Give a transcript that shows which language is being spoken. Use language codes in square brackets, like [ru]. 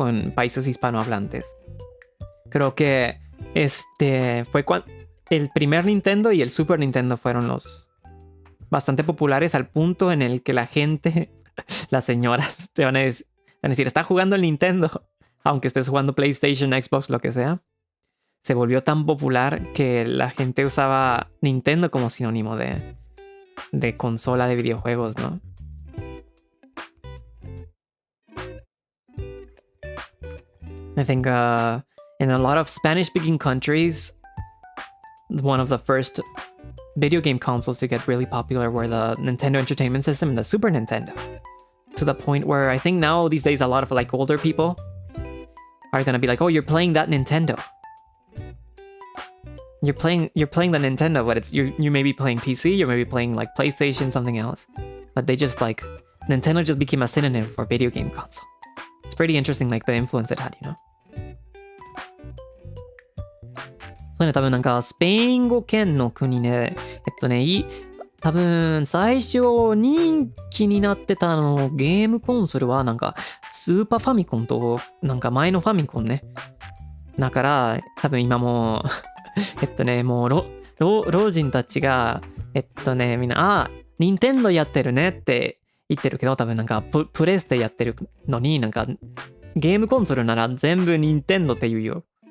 [es] Con países hispanohablantes. Creo que fue cuando el primer Nintendo y el Super Nintendo fueron los bastante populares al punto en el que la gente, las señoras, te van a decir, está jugando el Nintendo, aunque estés jugando PlayStation, Xbox, lo que sea. Se volvió tan popular que la gente usaba Nintendo como sinónimo de consola de videojuegos, ¿no? [en] I think in a lot of Spanish-speaking countries, one of the first video game consoles to get really popular were the Nintendo Entertainment System and the Super Nintendo. To the point where I think now these days a lot of like older people are gonna be like, oh, you're playing that Nintendo. You're playing the Nintendo, but it's you may be playing PC, you may be playing like PlayStation, something else. But they just like Nintendo just became a synonym for video game console. It's pretty interesting, like the influence it had, you know? [ja] そうね、多分なんかスペイン語圏の国で、多分最初人気になってたゲームコンソールはなんかスーパーファミコンとなんか前のファミコンね。だから多分今ももう老人たちがみんなニンテンドやってるねって言ってるけど、多分なんかプレステやってるのになんかゲームコンソールなら全部ニンテンドって言うよ。